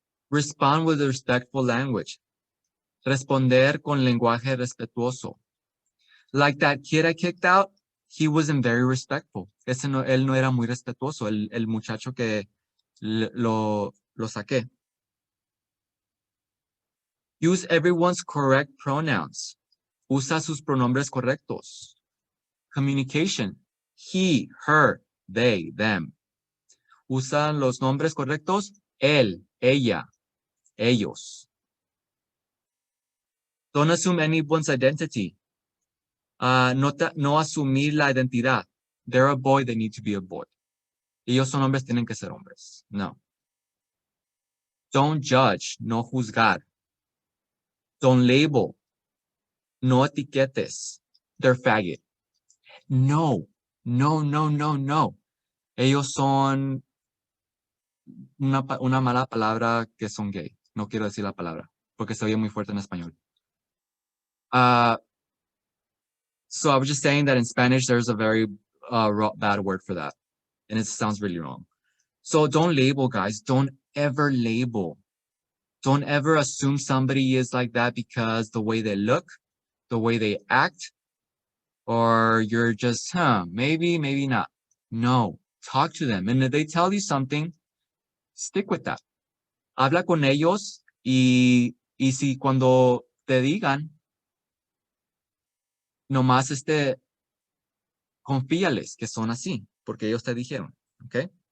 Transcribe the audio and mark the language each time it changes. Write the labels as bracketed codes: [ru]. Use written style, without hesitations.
[en] Respond with respectful language. [es] Responder con lenguaje respetuoso. [en] Like that kid I kicked out, he wasn't very respectful. [es] Él no era muy respetuoso, el muchacho que lo saqué. [en] Use everyone's correct pronouns. [es] Usa sus pronombres correctos. Communication. [en] He, her, they, them. [es] Usan los nombres correctos. Él, ella, ellos. [en] Don't assume anyone's identity. [es] No asumir la identidad. [en] They're a boy, they need to be a boy. [es] Ellos son hombres, tienen que ser hombres. [en] No. Don't judge, [es] no juzgar. [en] Don't label. [es] No etiquetes. [en] They're faggot. No. No, no, no, no. [es] Ellos son una mala palabra que son gay. No quiero decir la palabra, porque se oye muy fuerte en español. [en] So I was just saying that in Spanish, there's a very bad word for that. And it sounds really wrong. So don't label, guys. Don't ever label. Don't ever assume somebody is like that because the way they look, the way they act, or you're just, maybe, maybe not. No, talk to them. And if they tell you something, stick with that. [es] Habla con ellos y si cuando te digan, nomás confíales que son así, porque ellos te dijeron, okay?